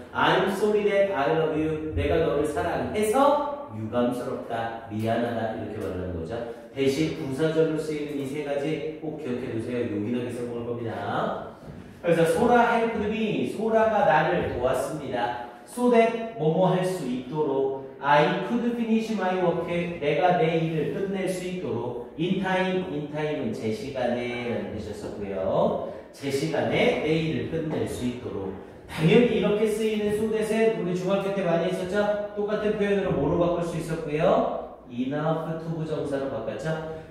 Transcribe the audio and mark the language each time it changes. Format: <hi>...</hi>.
<en>I'm sorry that I love you.</en> <ko>내가 너를 사랑해서 유감스럽다, 미안하다 이렇게 말하는 거죠. 대신 부사절로 쓰이는 이 세 가지 꼭 기억해 두세요. 요긴하게 써먹을 겁니다. 그래서 소라</ko> <en>helped me.</en> <ko>소라가 나를 도왔습니다.</ko> <en>so that</en> <ko>뭐뭐 할 수 있도록</ko> <en>I could finish my work.</en> <ko>내가 내 일을 끝낼 수 있도록 in time. in time은 제 시간에 라는 뜻이었고요. 제 시간에 내 일을 끝낼 수 있도록. 당연히 이렇게 쓰이는 so that은 우리 중학교 때 많이 했었죠? 똑같은 표현으로 뭐로 바꿀 수 있었고요? enough to 부정사로 바꿨죠?</ko>